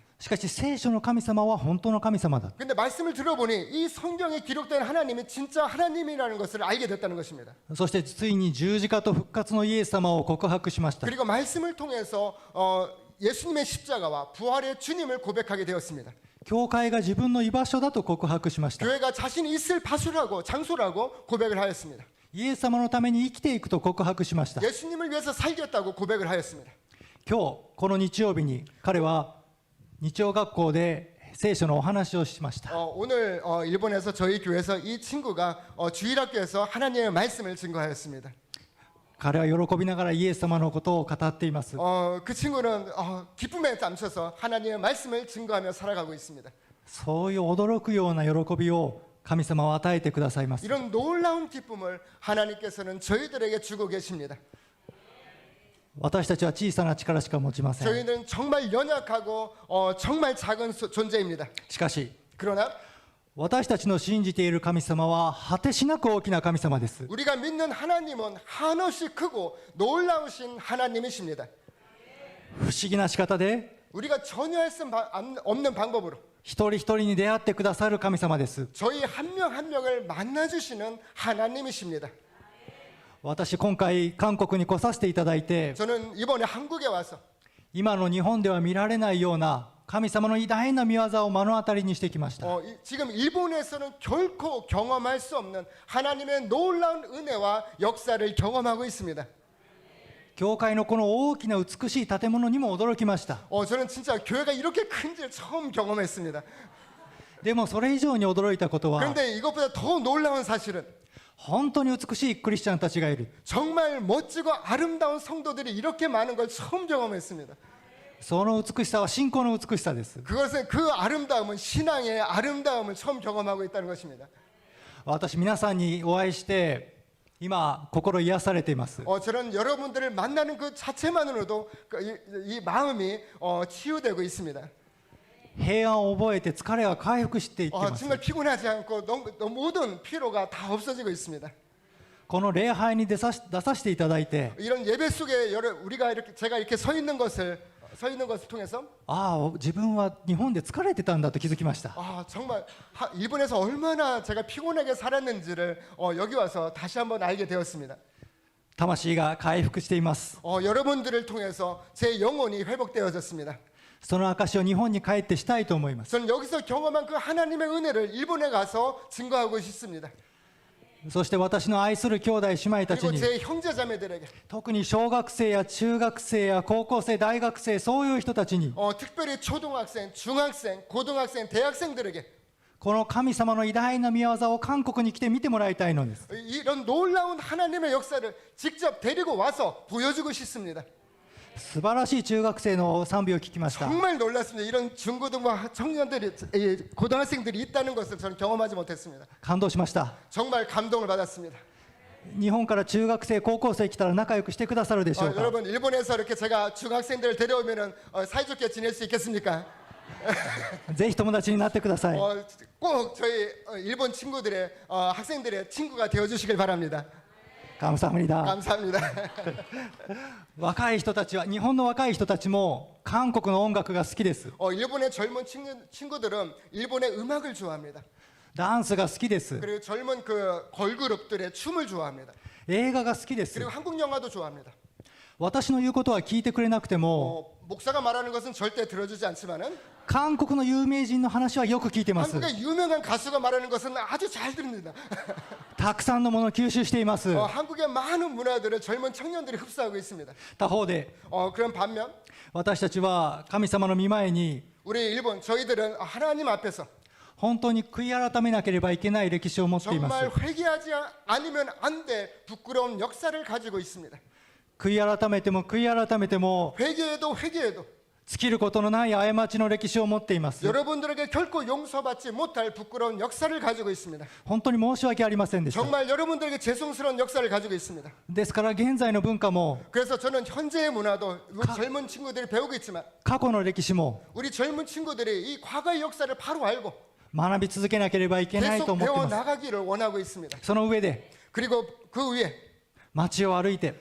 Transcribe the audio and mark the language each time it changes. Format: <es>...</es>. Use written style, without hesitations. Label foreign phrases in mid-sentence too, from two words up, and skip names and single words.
<ja>しかし聖書の神様は本当の神様だ。</ja> <ko>근데 말씀을 들어보니 이 성경에 기록된 하나님이 진짜 하나님이라는 것을 알게 됐다는 것입니다.</ko> <ja>そしてついに十字架と復活のイエス様を告白しました。</ja> <ko>그리고 말씀을 통해서 예수님의 십자가와 부활의 주님을 고백하게 되었습니다.</ko> <ja>教会が自分の居場所だと告白しました。</ja> <ko>교회가 자신이 있을 場所라고 장소라고 고백을 하였습니다.</ko> <ja>イエス様のために生きていくと告白しました。</ja> <ko>예수님을 위해서 살겠다고 고백을 하였습니다.</ko> <ja>今日この日曜日に彼は日曜学校で聖書のお話をしました。</ja> <ko>오늘 일본에서 저희 교회에서 이 친구가 주일학교에서 하나님의 말씀을 증거하였습니다.</ko> <ja>彼は喜びながらイエス様のことを語っています。</ja> <ko>그 친구는 기쁨에 감춰서 하나님의 말씀을 증거하며 살아가고 있습니다.</ko> <ja>そういう驚くような喜びを神様は与えてくださいます。</ja> <ko>이런 놀라운 기쁨을 하나님께서는 저희들에게 주고 계십니다.</ko> <ja>私たちは小さな力しか持ちません。</ja> <ko>저희는 정말 연약하고 정말 작은 존재입니다.</ko> <ja>しかし</ja> <ko>그러나</ko> <ja>私たちの信じている神様は果てしなく大きな神様です。</ja> <ko>우리가 믿는 하나님은 한없이 크고 놀라우신 하나님이십니다.</ko> <ja>不思議な仕方で</ja> <ko>우리가 전혀 할 수 없는 방법으로</ko> <ja>一人一人に出会ってくださる神様です。</ja> <ko>저희 한 명 한 명을 만나주시는 하나님이십니다.</ko> <ja>私今回韓国に来させていただいて</ja> <ko>저는 이번에 한국에 와서</ko> <ja>今の日本では見られないような神様の偉大な見業を目の当たりにしてきました。</ja> <ko>지금 일본에서는 결코 경험할 수 없는 하나님의 놀라운 은혜와 역사를 경험하고 있습니다.</ko> <ja>教会のこの大きな美しい建物にも驚きました。</ja> <ko>저는 진짜 교회가 이렇게 큰지를 처음 경험했습니다.</ko> <ja>でもそれ以上に驚いたことは</ja> <ko>그런데 이것보다 더 놀라운 사실은</ko> <ja>本当に美しいクリスチャンたちがいる。</ja> <ko>정말 멋지고 아름다운 성도들이 이렇게 많은 걸 처음 경험했습니다.</ko> <ja>その美しさは信仰の美しさです。</ja> <ko>그것은 그 아름다움은 신앙의 아름다움을 처음 경험하고 있다는 것입니다.</ko> <ja>私皆さんにお会いして今心癒されています。</ja> <ko>저는 여러분들을 만나는 그 자체만으로도 이 마음이 치유되고 있습니다.</ko> <ja>平安を覚えて疲れが回復していっています。</ja> <ko>정말 피곤하지 않고 모든 피로가 다 없어지고 있습니다.</ko> <ja>この礼拝に出させていただいて</ja> <ko>이런 예배 속에 우리가 제가 이렇게 서 있는 것을 통해서</ko> <ja>自分は日本で疲れてたんだと気づきました。</ja> <ko>정말 일본에서 얼마나 제가 피곤하게 살았는지를 여기 와서 다시 한번 알게 되었습니다.</ko> <ja>魂が回復しています。</ja> <ko>여러분들을 통해서 제 영혼이 회복되어졌습니다.</ko> <ja>その証を日本に帰ってしたいと思います。</ja> <ko>저는 여기서 경험한 그 하나님의 은혜를 일본에 가서 증거하고 싶습니다.</ko> <ja>そして私の愛する兄弟姉妹たち</ja> <ko>그리고</ko> <ja>に</ja> <ko>제 형제자매들에게</ko> <ja>特に小学生や中学生や高校生大学生そういう人たちに</ja> <ko>특별히 초등학생, 중학생, 고등학생, 대학생들에게</ko> <ja>この神様の偉大な見業を韓国に来て見てもらいたいのです。</ja> <ko>이런 놀라운 하나님의 역사를 직접 데리고 와서 보여주고 싶습니다.</ko> <ja>素晴らしい中学生の賛美を聞きました。</ja> <ko>정말 놀랐습니다. 이런 중고등부 청년들이 고등학생들이 있다는 것을 저는 경험하지 못했습니다.</ko> <ja>感動しました。</ja> <ko>정말 감동을 받았습니다.</ko> <ja>日本から中学生高校生来たら仲良くしてくださるでしょうか。</ja> <ko>여러분 일본에서 이렇게 제가 중학생들을 데려오면은 사이좋게 지낼 수 있겠습니까?</ko> <ja>ぜひ友達になってください。</ja> <ko>꼭 저희 일본 친구들의 학생들의 친구가 되어 주시길 바랍니다. 감사합니다. 감사합니다.</ko> <ja>若い人たちは、日本の若い人たちも韓国の音楽が好きです。</ja> <ko>일본의 젊은 친구들은 일본의 음악을 좋아합니다.</ko> <ja>ダンスが好きです。</ja> <ko>그리고 젊은 그 걸그룹들의 춤을 좋아합니다.</ko> <ja>映画が好きです。</ja> <ko>그리고 한국 영화도 좋아합니다.</ko> <ja>私の言うことは聞いてくれなくても、</ja> <ko>목사가 말하는 것은 절대 들어주지 않지만은</ko> <ja>韓国の有名人の話はよく聞いてます。</ja> <ko>한국의 유명한 가수가 말하는 것은 아주 잘 들립니다.</ko> <ja>たくさんのものを吸収しています。</ja> <ko>한국의 많은 문화들을 젊은 청년들이 흡수하고 있습니다.</ko> <ja>他方で、</ja> <ko>그런 반면</ko> <ja>私たちは神様の御前に</ja> <ko>우리 일본 저희들은 하나님 앞에서</ko> <ja>本当に悔い改めなければいけない歴史を持っています。</ja> <ko>정말 회개하지 않으면 안 될 부끄러운 역사를 가지고 있습니다.</ko> <ja>悔い改めても悔い改めても</ja> <ko>회개해도 회개해도</ko> <ja>尽きることのない過ちの歴史を持っています。</ja> <ko>여러분들에게 결코 용서받지 못할 부끄러운 역사를 가지고 있습니다.</ko> <ja>本当に申し訳ありませんでした。</ja> <ko>정말 여러분들에게 죄송스러운 역사를 가지고 있습니다.</ko> <ja>ですから現在の文化も</ja> <ko>그래서 저는 현재의 문화도 우리 젊은 친구들이 배우고 있지만</ko> <ja>過去の歴史も</ja> <ko>우리 젊은 친구들이 이 과거의 역사를 바로 알고</ko> <ja>学び続けなければいけないと</ja> <ko>계속</ko> <ja>思っています。</ja> <ko>배워나가기를 원하고 있습니다.</ko> <ja>その上で</ja> <ko>그리고 그 위에</ko> <ja>街を歩いて</ja>